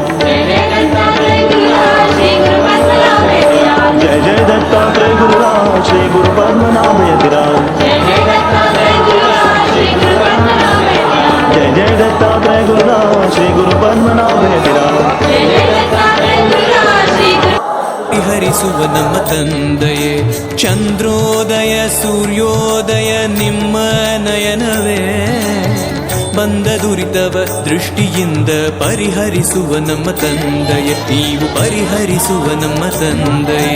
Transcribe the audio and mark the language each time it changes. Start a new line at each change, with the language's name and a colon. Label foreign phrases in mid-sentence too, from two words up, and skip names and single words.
Sanskrit: जय जय दत्तात्रेय गुरुराज श्री गुरु पद्मनाभ यतिराज। जय जय दत्तात्रेय गुरुराज श्री गुरु पद्मनाभ यतिराज। जय जय दत्तात्रेय गुरुराज श्री गुरु पद्मनाभ यतिराज। जय जय दत्तात्रेय गुरुराज श्री गुरु पद्मनाभ यतिराज। जय जय दत्तात्रेय गुरुराज श्री गुरु
Kannada: ಹರಿಸುವ ನಮ್ಮ ತಂದೆಯೇ, ಚಂದ್ರೋದಯ ಸೂರ್ಯೋದಯ ನಿಮ್ಮ ನಯನವೇ, ಬಂದ ದುರಿತವ ದೃಷ್ಟಿಯಿಂದ ಪರಿಹರಿಸುವ ನಮ್ಮ ತಂದೆಯೇ, ನೀವು ಪರಿಹರಿಸುವ ನಮ್ಮ ತಂದೆಯೇ.